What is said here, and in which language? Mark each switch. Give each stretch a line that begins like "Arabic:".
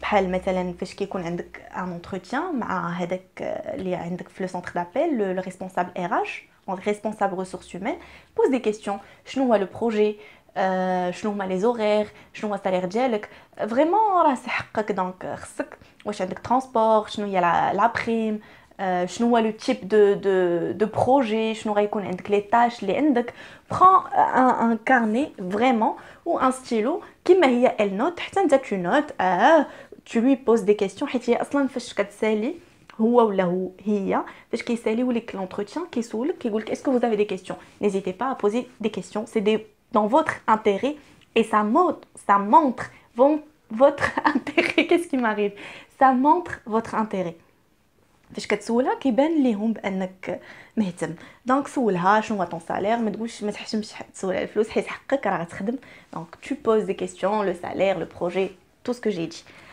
Arabic: بحال مثلا فاش كيكون عندك
French: un entretien
Arabic: مع هذاك اللي عندك في
French: le centre d'appel, le responsable RH, responsable ressources humaines, pose des questions.
Arabic: شنو هو le projet, شنو هما لي زورير, شنو هو السالير ديالك. فريمون راه حقك. دونك خصك واش عندك ترونسبور, شنو هي لا بريم, شنو هو
French: le type de projet,
Arabic: شنو غيكون عندك les tâches اللي عندك.
French: prends un carnet vraiment ou un stylo
Arabic: كيما هي
French: elle note حتى انت tu notes tu lui poses des questions
Arabic: حيت هي اصلا فاش كتسالي هو ولا هي فاش كيساليو لك l'entretien كيسولك كيقول لك
French: est-ce que vous avez des questions, n'hésitez pas à poser des questions, c'est dans votre intérêt et ça montre votre intérêt. Qu'est-ce qui m'arrive, ça montre votre intérêt.
Arabic: فاش كتسولها كيبان ليهم بانك مهتم. دونك سولها شنو هو طون سالير، ما تقولش ما تحشمش تسول على الفلوس حيت حقك راه غتخدم.
French: دونك tu poses des questions, le salaire, le projet, tout ce que j'ai dit.